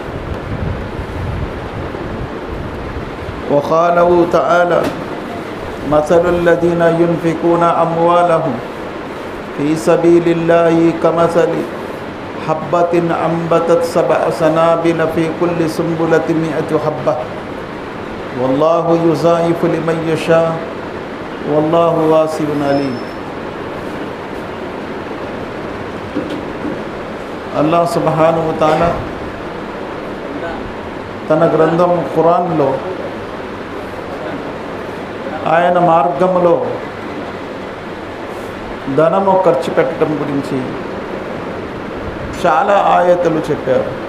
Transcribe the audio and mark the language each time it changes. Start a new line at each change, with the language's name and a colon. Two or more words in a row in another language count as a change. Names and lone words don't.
Arabic: وقال تعالى مثل الذين ينفقون أموالهم في سبيل الله كمثل حبة أنبتت سبع سنابل في كل سنبلة مائة حبة والله يضاعف لمن يشاء والله واسع عليم. الله سبحانه وتعالى
Telugu: తన గ్రంథం ఖురాన్లో ఆయన మార్గంలో ధనము ఖర్చు పెట్టడం గురించి చాలా ఆయతులు చెప్పారు.